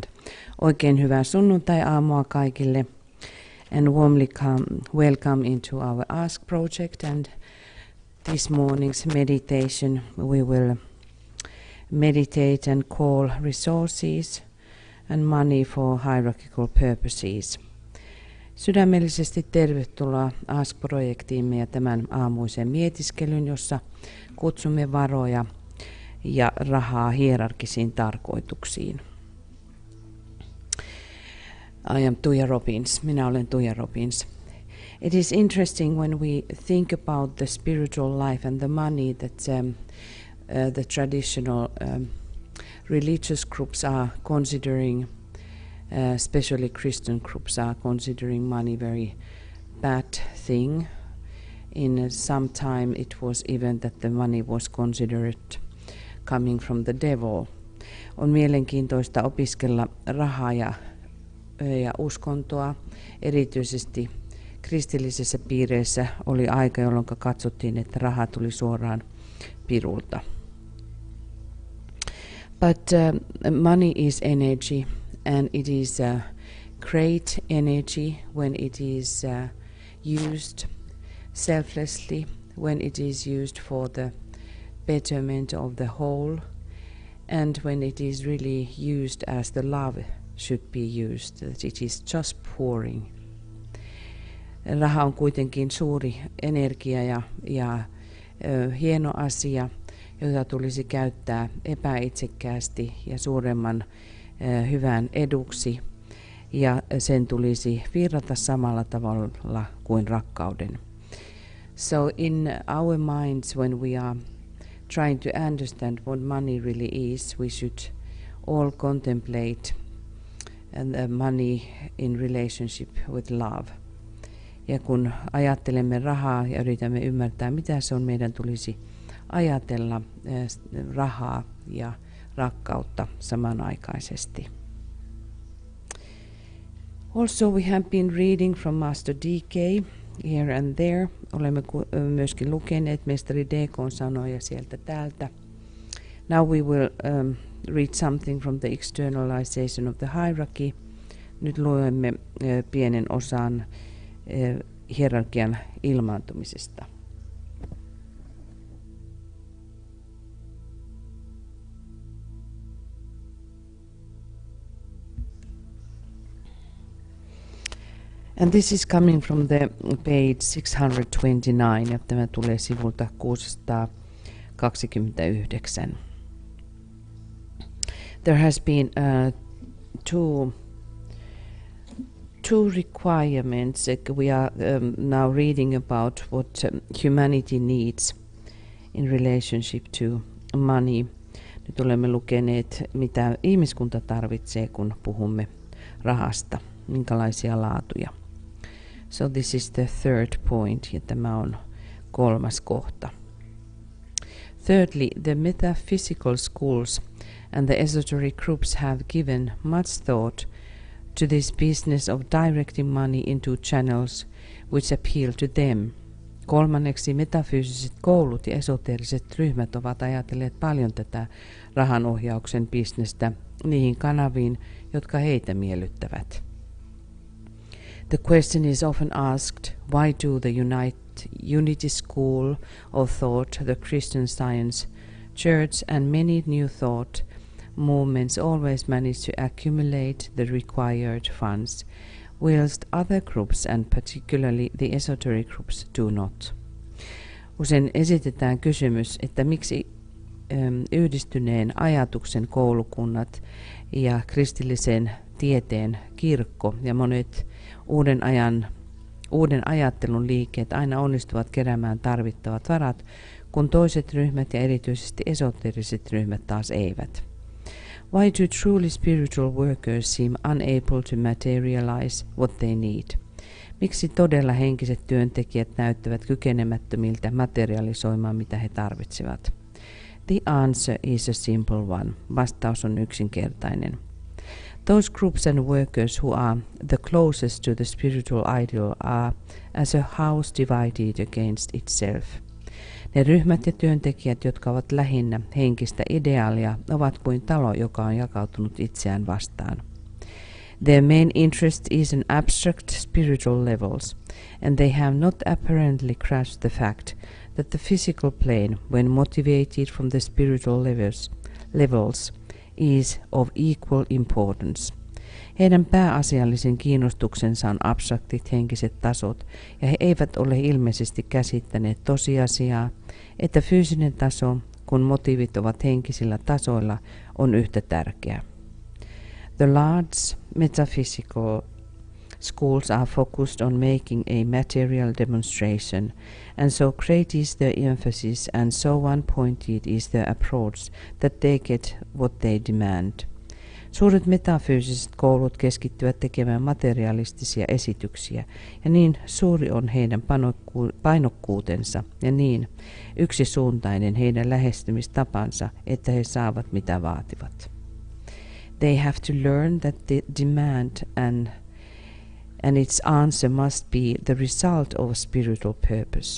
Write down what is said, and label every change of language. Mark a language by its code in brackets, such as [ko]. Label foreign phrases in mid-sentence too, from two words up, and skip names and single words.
[fi] Oikein hyvää sunnuntai-aamua kaikille. [en] And warmly welcome into our Ask project. And this morning's meditation we will meditate and call resources and money for hierarchical purposes. [fi] Sydämellisesti tervetuloa Ask-projektiimme ja tämän aamuisen mietiskelyn, jossa kutsumme varoja ja rahaa hierarkisiin tarkoituksiin. [en] I am Tuija Robbins. [fi] Minä olen Tuija Robbins. [en] It is interesting when we think about the spiritual life and the money that the traditional religious groups are considering, especially Christian groups are considering money very bad thing. In some time it was even that the money was considered coming from the devil. [fi] On mielenkiintoista opiskella rahaa ja uskontoa. Erityisesti kristillisissä piireissä oli aika, jolloin katsottiin, että raha tuli suoraan pirulta. [en] But money is energy, and it is great energy when it is used selflessly, when it is used for the betterment of the whole, and when it is really used as the love should be used, that it is just pouring. [fi] Raha on kuitenkin suuri energia ja hieno asia, jota tulisi käyttää epäitsekkäästi ja suuremman hyvän eduksi, ja sen tulisi virrata samalla tavalla kuin rakkauden. [en] So in our minds, when we are trying to understand what money really is, we should all contemplate money in relationship with love. [fi] Ja kun ajattelemme rahaa ja yritämme ymmärtää, mitä se on, meidän tulisi ajatella rahaa ja rakkautta samanaikaisesti. [en] Also we have been reading from Master D.K. here and there. [fi] Olemme myöskin lukeneet mestari D.K.:n sanoja sieltä täältä. [en] Now we will read something from the externalization of the hierarchy. [fi] Nyt luemme pienen osan hierarkian ilmaantumisesta. [en] And this is coming from the page 629, [fi] ja tämä tulee sivulta 629. [en] There has been two requirements. We are now reading about what humanity needs in relationship to money. [fi] Nyt olemme lukeneet, mitä ihmiskunta tarvitsee, kun puhumme rahasta, minkälaisia laatuja. [en] So this is the third point, [fi] ja tämä on 3. kohta. [en] Thirdly, the metaphysical schools and the esoteric groups have given much thought to this business of directing money into channels which appeal to them. [fi] 3. metafyysiset koulut ja esoteriset ryhmät ovat ajatelleet paljon tätä rahanohjauksen bisnestä niihin kanaviin, jotka heitä miellyttävät. [en] The question is often asked, why do the Unity School of Thought, the Christian Science Church, and many new thought movements always manage to accumulate the required funds, whilst other groups, and particularly the esoteric groups, do not? [fi] Usein esitetään kysymys, että miksi yhdistyneen ajatuksen koulukunnat ja kristillisen tieteen kirkko ja monet uuden ajattelun liikkeet aina onnistuvat keräämään tarvittavat varat, kun toiset ryhmät ja erityisesti esoteriset ryhmät taas eivät. [en] Why do truly spiritual workers seem unable to materialize what they need? [fi] Miksi todella henkiset työntekijät näyttävät kykenemättömiltä materialisoimaan, mitä he tarvitsevat? [en] The answer is a simple one. [fi] Vastaus on yksinkertainen. [en] Those groups and workers who are the closest to the spiritual ideal are as a house divided against itself. [fi] Ne ryhmät ja työntekijät, jotka ovat lähinnä henkistä ideaalia, ovat kuin talo, joka on jakautunut itseään vastaan. [en] Their main interest is in abstract spiritual levels, and they have not apparently grasped the fact that the physical plane, when motivated from the spiritual levels, is of equal importance. [fi] Heidän pääasiallisen kiinnostuksensa on abstraktit henkiset tasot, ja he eivät ole ilmeisesti käsittäneet tosiasiaa, että fyysinen taso, kun motiivit ovat henkisillä tasoilla, on yhtä tärkeä. [en] The large metaphysical schools are focused on making a material demonstration, and so great is their emphasis and so one-pointed is their approach that they get what they demand. [fi] Suuret metafyysiset koulut keskittyvät tekemään materialistisia esityksiä, ja niin suuri on heidän painokkuutensa ja niin yksisuuntainen heidän lähestymistapansa, että he saavat mitä vaativat. [en] They have to learn that the demand and its answer must be the result of a spiritual purpose.